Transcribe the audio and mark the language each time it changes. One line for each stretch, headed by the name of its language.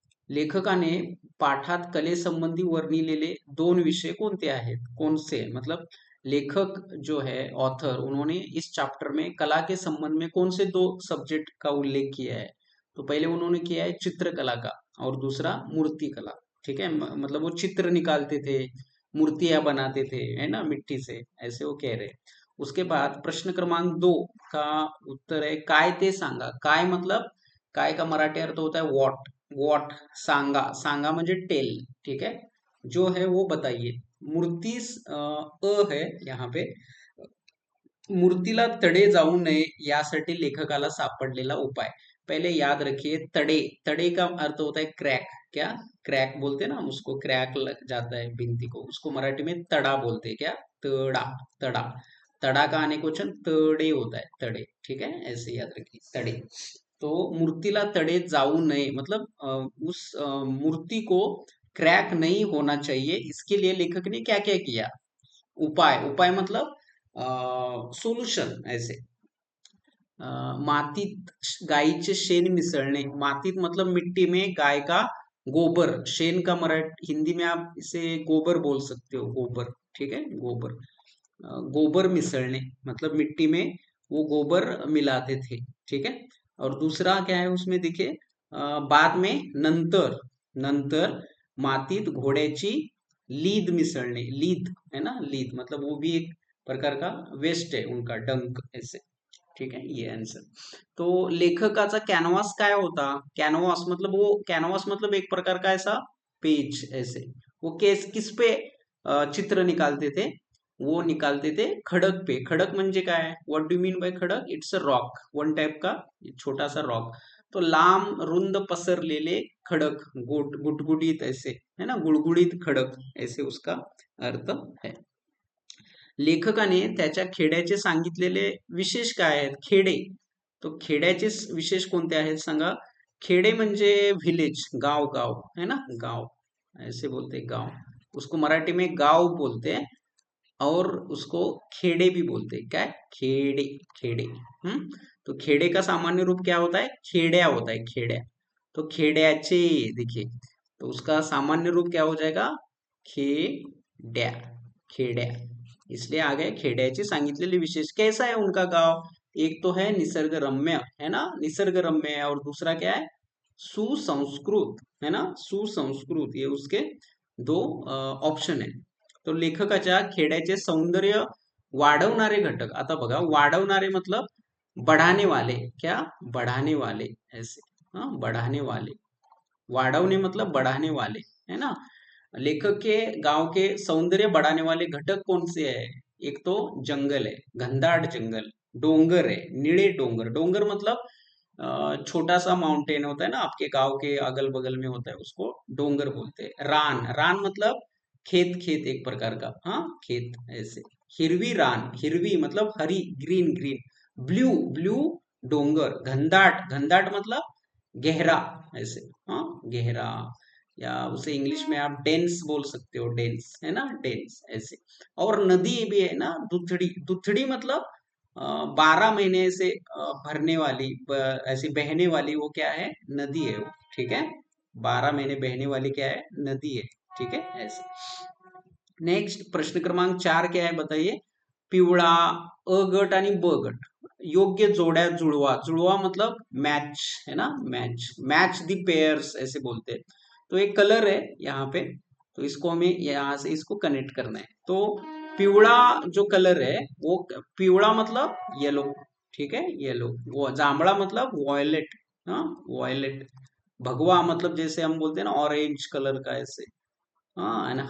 Marathi: लेखकाने पाठात कलेसंबंधी वर्णिलेले दोन विषय कोणते आहेत?
Hindi: कौन से मतलब लेखक जो है ऑथर, उन्होंने इस चैप्टर में कला के संबंध में कौन से दो सब्जेक्ट का उल्लेख किया है? तो पहले उन्होंने किया है चित्रकला का, और दूसरा मूर्ति कला। ठीक है, मतलब वो चित्र निकालते थे, मूर्तियां बनाते थे, है ना, मिट्टी से, ऐसे वो कह रहे हैं। उसके बाद प्रश्न क्रमांक 2 का उत्तर है
Marathi: काय ते सांगा।
Hindi: काय मतलब, काय का मराठी अर्थ होता है वॉट। वॉट, सांगा,
Marathi: सांगा म्हणजे टेल।
Hindi: ठीक है, जो है वो बताइए। मूर्ती है यहाँ पे।
Marathi: मूर्तीला तडे जाऊ नये यासाठी लेखकाला सापडलेला उपाय।
Hindi: पहले याद रखिए, तड़े, तड़े का अर्थ होता है क्रैक। क्या? क्रैक बोलते हैं ना हम उसको, क्रैक लग जाता है भिंती को, उसको मराठी में तड़ा बोलते हैं। क्या? तड़ा। तड़ा, तड़ा का अनेक वचन तड़े होता है, तड़े। ठीक है, ऐसे याद रखिए, तड़े। तो
Marathi: मूर्तिला तड़े जाऊ नये
Hindi: मतलब उस मूर्ति को क्रैक नहीं होना चाहिए, इसके लिए लेखक ने क्या क्या किया? उपाय, उपाय मतलब सोल्यूशन ऐसे।
Marathi: मातीत गायीचे शेण मिसळणे।
Hindi: मातीत मतलब मिट्टी में गाय का गोबर। शेन का मराठी हिंदी में आप इसे गोबर बोल सकते हो, गोबर। ठीक है, गोबर। गोबर मिसळणे मतलब मिट्टी में वो गोबर मिलाते थे। ठीक है, और दूसरा क्या है उसमें देखिए, बाद में, नंतर,
Marathi: नंतर मातीत घोड्याची लीद मिसळणे।
Hindi: लीद है ना, लीद मतलब वो भी एक प्रकार का वेस्ट है उनका, डंक ऐसे। ठीक है, ये आंसर।
Marathi: तो लेखकाचा कॅनव्हास काय होता?
Hindi: कॅनव्हास मतलब वो, कॅनव्हास मतलब एक प्रकार का ऐसा पेज ऐसे। वो किस पे चित्र निकालते थे? वो निकालते थे खडक पे।
Marathi: खडक म्हणजे काय?
English: What do mean by खडक? It's a rock,
Hindi: one type का छोटा सा रॉक। तो लांब रुंद पसरलेले खडक, गुटगुटीत ऐसे, है ना, गुड़गुड़ित खडक, ऐसे उसका अर्थ है।
Marathi: लेखकाने त्याच्या खेड्याचे सांगितलेले विशेष काय आहेत? खेडे, तो खेड्याचे विशेष कोणते आहेत सांगा? खेडे म्हणजे विलेज,
Hindi: गांव, गांव है ना, गांव ऐसे बोलते हैं, गांव। उसको मराठी में गांव बोलते हैं, और उसको खेड़े भी बोलते हैं। क्या है? खेड़े, खेड़े। तो खेड़े का सामान्य रूप क्या होता है? खेड्या होता है, खेड्या। तो खेड्याचे, देखिए, तो उसका सामान्य रूप क्या हो जाएगा? खेड्या, खेड्या। इसलिए आ गए
Marathi: खेड्याचे सांगितलेले विशेष।
Hindi: कैसा है उनका गांव? एक तो है निसर्ग रम्य, है ना, निसर्ग रम्य है, और दूसरा क्या है? सुसंस्कृत, है ना, सुसंस्कृत। ये उसके दो ऑप्शन है।
Marathi: तो लेखकाच्या खेड्याचे सौंदर्य वाढवणारे घटक। आता बघा, वाढवणारे
Hindi: मतलब बढ़ाने वाले। क्या? बढ़ाने वाले ऐसे। हाँ, बढ़ाने वाले। वाढवणे मतलब बढ़ाने वाले, है ना। लेखक के गांव के सौंदर्य बढ़ाने वाले घटक कौन से है? एक तो जंगल है, घनदाट जंगल। डोंगर है, नीले डोंगर। डोंगर मतलब छोटा सा माउंटेन होता है ना, आपके गांव के अगल बगल में होता है, उसको डोंगर बोलते हैं। रान, रान मतलब खेत, खेत एक प्रकार का, हाँ, खेत ऐसे। हिरवी रान, हिरवी मतलब हरी, ग्रीन, ग्रीन। ब्लू, ब्लू डोंगर। घनदाट, घनदाट मतलब गहरा ऐसे, हाँ, गहरा। या उसे इंग्लिश में आप डेंस बोल सकते हो, डेंस, है ना, डेंस ऐसे। और नदी भी है ना, दुथड़ी। दुथड़ी मतलब 12 महीने से भरने वाली, ऐसी बहने वाली, वो क्या है? नदी है वो। ठीक है, 12 महीने बहने वाली क्या है? नदी है। ठीक है, ऐसे। नेक्स्ट प्रश्न क्रमांक 4 क्या है बताइए?
Marathi: पिवळा, अ गट आणि ब गट योग्य जोड्या जुळवा।
Hindi: जुड़वा मतलब मैच, है ना, मैच,
English: match the pairs
Hindi: ऐसे बोलते हैं। तो एक कलर है यहाँ पे, तो इसको हमें यहाँ से इसको कनेक्ट करना है। तो पिवळा जो कलर है वो पिवळा मतलब येलो, ठीक है, येलो। वो जांबला मतलब वॉयलेट, हाँ वॉयलेट। भगवा मतलब जैसे हम बोलते हैं ना ऑरेंज कलर का ऐसे, हाँ है ना।